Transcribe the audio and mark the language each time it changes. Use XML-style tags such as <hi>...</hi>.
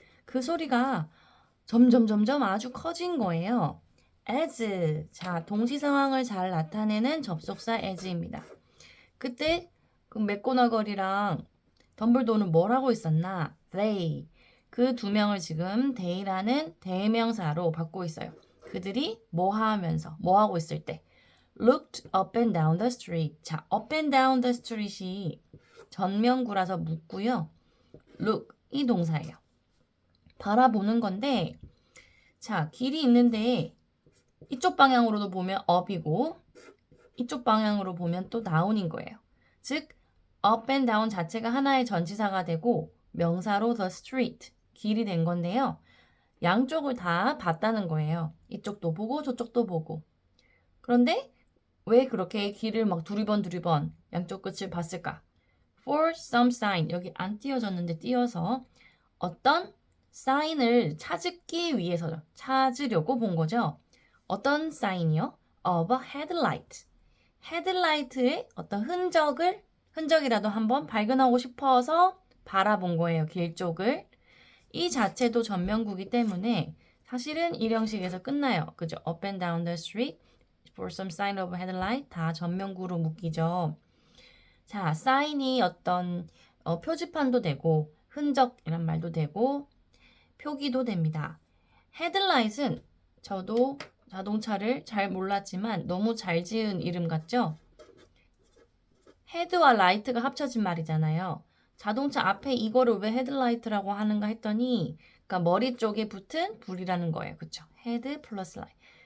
<ko>그 소리가 점점 아주 커진 거예요.</ko> <en>as.</en> <ko>자, 동시 상황을 잘 나타내는 접속사</ko> <en>as</en> <ko>입니다. 그때 그 맥고너걸이랑 덤블도는 뭘 하고 있었나?</ko> <en>They.</en> <ko>그 두 명을 지금</ko> <en>they</en> <ko>라는 대명사로 받고 있어요. 그들이 뭐 하고 있을 때</ko> <en>looked up and down the street.</en> <ko>자,</ko> <en>up and down the street</en> <ko>이 전면구라서 묻고요. look 이 동사예요. 바라보는 건데 자, 길이 있는데 이쪽 방향으로도 보면 up이고 이쪽 방향으로 보면 또 down인 거예요. 즉 up and down 자체가 하나의 전치사가 되고 명사로 the street, 길이 된 건데요. 양쪽을 다 봤다는 거예요. 이쪽도 보고 저쪽도 보고. 그런데 왜 그렇게 길을 막 두리번 양쪽 끝을 봤을까?</ko> <en>For some sign,</en> <ko>여기 안 띄어졌는데 띄어서 어떤 사인을 찾으려고 본 거죠. 어떤 사인이요?</ko> <en>Of a headlight.</en> <ko>헤드라이트의 어떤 흔적이라도 한번 발견하고 싶어서 바라본 거예요. 길 쪽을. 이 자체도 전면구기 때문에 사실은 일형식에서 끝나요. 그죠?</ko> <en>Up and down the street for some sign of a headlight</en> <ko>다 전면구로 묶이죠. 자, 사인이 어떤 표지판도 되고 흔적이란 말도 되고 표기도 됩니다. 헤드라이트는 저도 자동차를 잘 몰랐지만 너무 잘 지은 이름 같죠? 헤드와 라이트가 합쳐진 말이잖아요. 자동차 앞에 이거를 왜 헤드라이트라고 하는가 했더니 그러니까 머리 쪽에 붙은 불이라는 거예요. 그쵸? 헤드 플러스 라이트.</ko>